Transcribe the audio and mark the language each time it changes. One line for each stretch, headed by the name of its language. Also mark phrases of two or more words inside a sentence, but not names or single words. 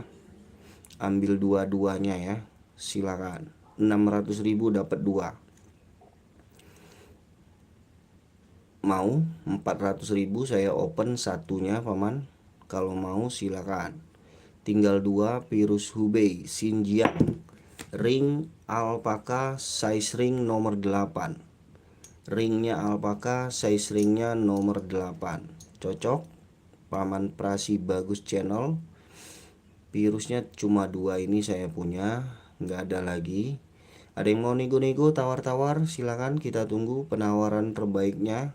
Indonesian: Ambil dua-duanya ya, silakan. 600.000 dapat 2. Mau 400.000 saya open satunya paman. Kalau mau silakan. Tinggal 2 virus Hubei Xinjiang ring alpaka size ring nomor 8. Ringnya alpaka, size ringnya nomor 8. Cocok. Paman Prasi Bagus channel. Virusnya cuma 2 ini saya punya, nggak ada lagi. Ada yang mau nego-nego, tawar-tawar, silakan. Kita tunggu penawaran terbaiknya.